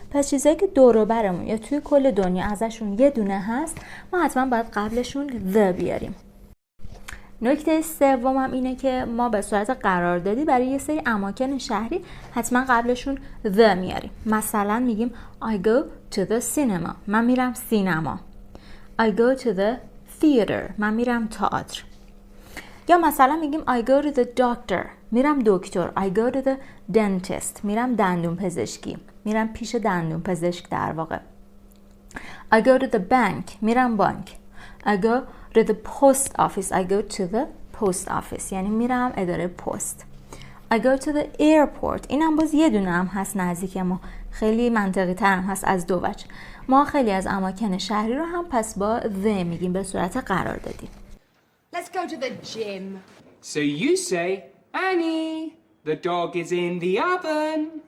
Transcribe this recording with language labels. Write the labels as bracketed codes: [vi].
[fa] پس چیزایی که دور و برمون یا توی کل دنیا ازشون یه دونه هست، ما حتما باید قبلشون the بیاریم. نکته سوم هم اینه که ما به صورت قراردادی برای یه سری اماکن شهری حتما قبلشون the میاریم. مثلا میگیم [en] I go to the cinema، [fa] من میرم سینما. [en] I go to the theater، [fa] من میرم تئاتر. یا مثلا میگیم [en] I go to the doctor، [fa] میرم دکتر. [en] I go to the dentist، [fa] میرم دندون پزشکی، میرم پیش دندون پزشک در واقع. [en] I go to the bank، [fa] میرم بانک. [en] I go to the post office، I go to the post office، [fa] یعنی میرم اداره پست. [en] I go to the airport، [fa] این هم باز یه دونه هم هست نزدیک ما، خیلی منطقی تر هم هست از دو وجه. ما خیلی از اماکن شهری رو هم پس با the میگیم به صورت قراردادی. [en] Let's go to the gym. So you say, Annie, the dog is in the oven.